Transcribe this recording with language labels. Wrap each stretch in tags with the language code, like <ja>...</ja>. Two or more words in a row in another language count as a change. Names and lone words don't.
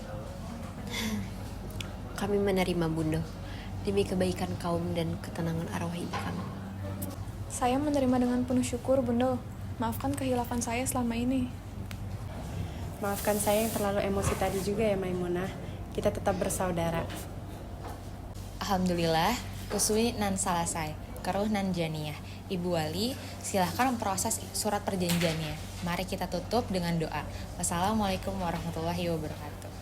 <id>Kami menerima Bunda, demi kebaikan kaum dan ketenangan arwah ibu kami. Saya menerima dengan penuh syukur, Bunda. Maafkan kehilapan saya selama ini. Maafkan saya yang terlalu emosi tadi juga ya Maimunah. Kita tetap bersaudara.</id> <min>Alhamdulillah, usui nan salasai, keruh nan janiyah.</min> <id>Ibu Wali, silahkan memproses surat perjanjiannya. Mari kita tutup dengan doa.</id> <ar>والسلام عليكم ورحمة الله وبركاته.</ar>